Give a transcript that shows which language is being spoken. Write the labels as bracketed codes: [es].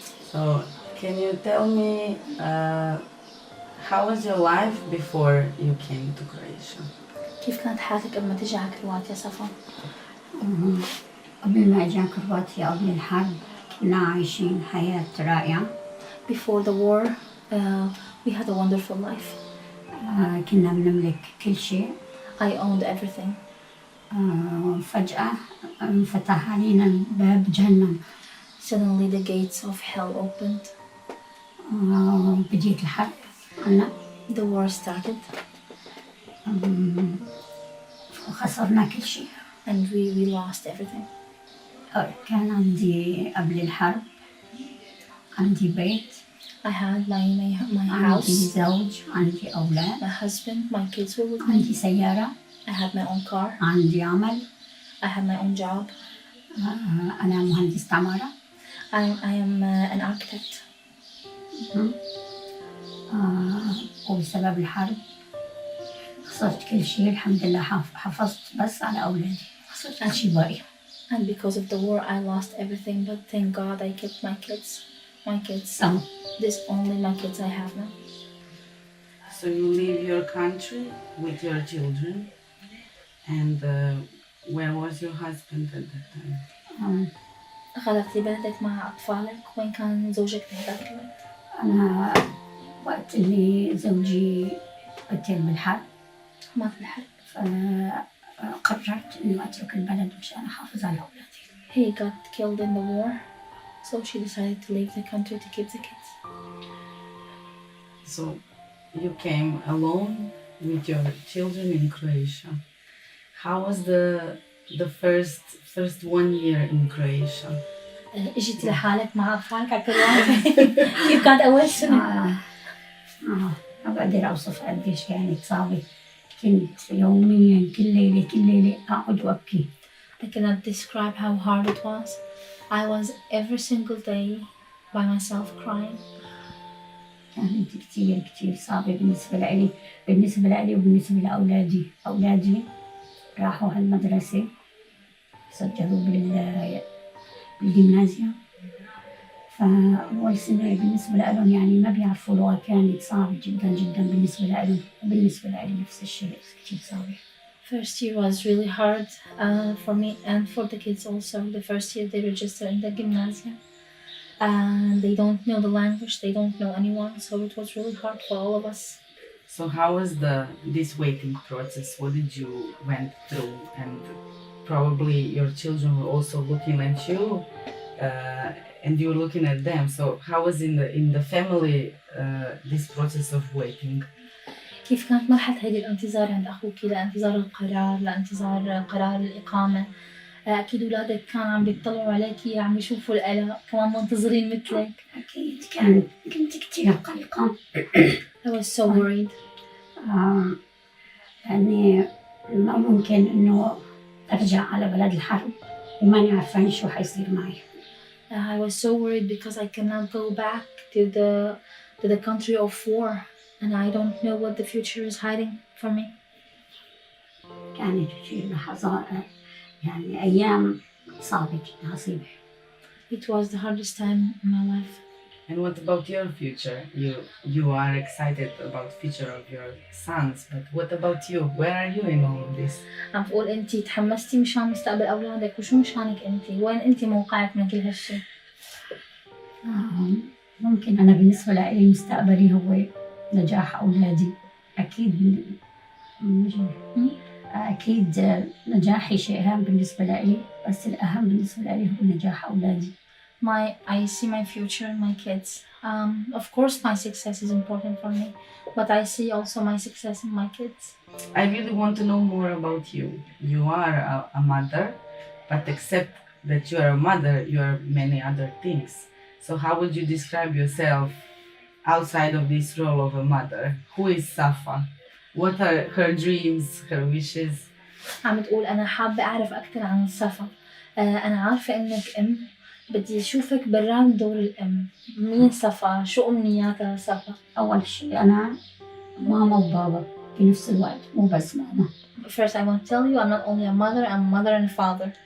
[en] So can you tell me how was your life before you came to Croatia? [ar] كيف كانت حياتك قبل ما تيجي على كرواتيا صفا؟ قبل ما أجي كرواتيا قبل الحرب كنا عايشين حياة رائعة. [en] Before the war, we had a wonderful life. [ar] كنا بنملك كل شيء. [en] I owned everything. [ar] فجأة انفتح علينا باب جهنم. [en] Suddenly the gates of hell opened. [ar] بديت الحرب هلا. [en] The war started. [ar] وخسرنا كل شيء. [en] And we lost everything. [ar] كان عندي قبل الحرب عندي بيت. [en] I had my house. [ar] عندي زوج، عندي أولاد. [en] My husband, my kids were with me. [ar] عندي سيارة. [en] I had my own car. [ar] عندي عمل. [en] I had my own job. [ar] أنا مهندسة عمارة. [en] I am an architect. [ar] وبسبب الحرب خسرت كل شيء. الحمد لله حافظت بس على أولادي. خسرت كل شيء باقي. [en] And because of the war, I lost everything. But thank God I kept my kids. My kids. This only my kids I have now. So you leave your country with your children, and where was your husband at that time? [ar] خلفتي بلدك مع أطفالك. وين كان زوجك بهذاك الوقت؟ أنا وقت اللي زوجي قتل بالحرب مات بالحرب. قررت إنه أترك البلد مشان أحافظ على أولادي. [en] He got killed in the war, so she decided to leave the country to keep the kids. So you came alone with your children in Croatia. How was the first 1 year in Croatia? [ar] اجيتي لحالك مع اطفالك على كل واحد. كيف كانت اول سنه؟ ما بقدر أوصف قديش كانت صعبة. كنت يوميا كل ليلة أقعد وأبكي. [en] I cannot describe how hard it was. I was every single day by myself crying. [ar] كانت كتير صعبة بالنسبة لي وبالنسبة لأولادي. أولادي راحوا هالمدرسة سجلوا بالجيمنازيا، فأول سنة بالنسبة لهم يعني ما بيعرفوا لغة، كانت صعبة جدا بالنسبة لهم، وبالنسبة لي نفس الشيء كتير صعبة. [en] First year was really hard for me and for the kids also. The first year they register in the gymnasium and they don't know the language, they don't know anyone, so it was really hard for all of us. So how was this waiting process? What did you went through? And probably your children were also looking at you, and you were looking at them. So how was in the family this process of waiting? [ar] كيف كانت مرحلة هيدي الانتظار عند أخوك لانتظار القرار، لانتظار قرار الإقامة؟ أكيد أولادك كانوا عم بيطلعوا عليكي، عم بيشوفوا القلق، كمان منتظرين مثلك. أكيد كنت كتير قلقة. [en] I was so worried. [ar] يعني ما ممكن إنه أرجع على بلد الحرب وماني عارفة شو حيصير معي. [en] I was so worried because I cannot go back to the country of war and I don't know what the future is hiding for me. [ar] كانت كتير لحظات يعني أيام صعبة جدا عصيبة. [en] It was the hardest time in my life. And what about your future? You are excited about future of your sons, but what about you? Where are you in all of this? [ar] عم بقول أنتي تحمستي مشان مستقبل أولادك، وشو مشانك أنتي؟ وين أنتي موقعك من كل هالشي؟ ممكن أنا بالنسبة لي مستقبلي هو نجاح أولادي. أكيد نجاحي شيء هام بالنسبة لي، بس الأهم بالنسبة لي هو نجاح أولادي. [en] I see my future in my kids. Of course my success is important for me, but I see also my success in my kids. I really want to know more about you. You are a mother, but except that you are a mother, you are many other things. So how would you describe yourself outside of this role of a mother? Who is Safa? What are her dreams, her wishes? [ar] عم تقول أنا حابة أعرف أكثر عن صفا. أنا عارفة إنك أم، بدي أشوفك برام دور الأم. مين صفا؟ شو أمنياتها صفا؟ أول شيء أنا ماما وبابا في نفس الوقت، مو بس ماما. [en] First, I want to tell you I'm not only a mother, I'm a mother and a father.